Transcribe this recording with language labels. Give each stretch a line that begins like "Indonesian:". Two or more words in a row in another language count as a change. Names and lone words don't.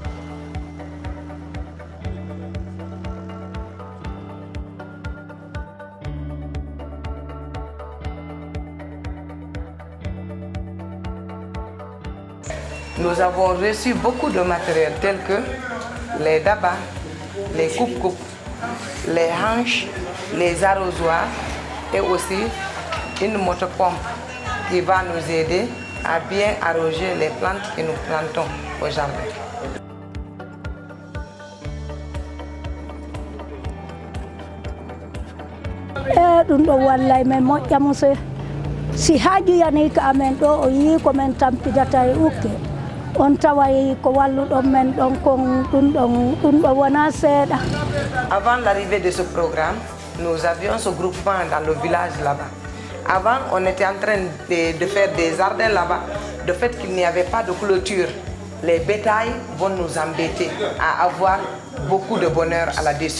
French: Nous avons reçu beaucoup de matériel tel que les dabas, les coupes-coupes, les hanches, les arrosoirs et aussi une motopompe qui va nous aider à bien arroser les plantes que nous plantons au jardin.
Fula: ɗum ɗo wallay men moƴƴamo si haaju yani ka amen ɗo o yi ko men tampidata e ukke on taway ko walluɗon men ɗon kon ɗum ɗo wona seeɗa.
French: Avant l'arrivée de ce programme, nous avions ce groupement dans le village là-bas. Avant, on était en train de faire des jardins là-bas. De fait qu'il n'y avait pas de clôture, les bétails vont nous embêter à avoir beaucoup de bonheur à là-dessus.